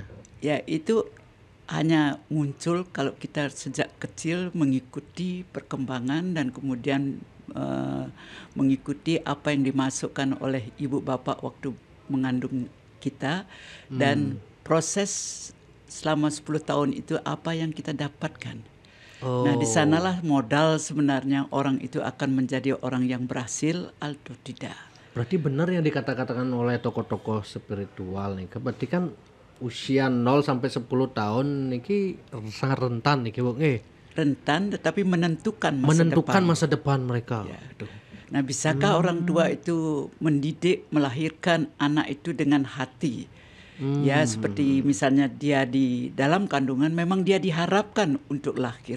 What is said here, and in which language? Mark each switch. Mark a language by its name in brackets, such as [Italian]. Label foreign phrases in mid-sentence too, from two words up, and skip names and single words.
[Indonesian] Ya, itu hanya muncul kalau kita sejak kecil mengikuti perkembangan dan kemudian mengikuti apa yang dimasukkan oleh ibu bapak waktu mengandung kita dan proses selama 10 tahun itu apa yang kita dapatkan. Nah, di sanalah modal sebenarnya orang itu akan menjadi orang yang berhasil atau tidak. Berarti benar yang dikatakan oleh tokoh-tokoh spiritual nih, berarti kan usia 0 sampai 10 tahun niki sangat rentan niki Bu nggih. Rentan tetapi menentukan masa depan mereka. Ya. Nah, bisakah orang tua itu mendidik, melahirkan anak itu dengan hati? Ya, seperti misalnya dia di dalam kandungan memang dia diharapkan untuk lahir.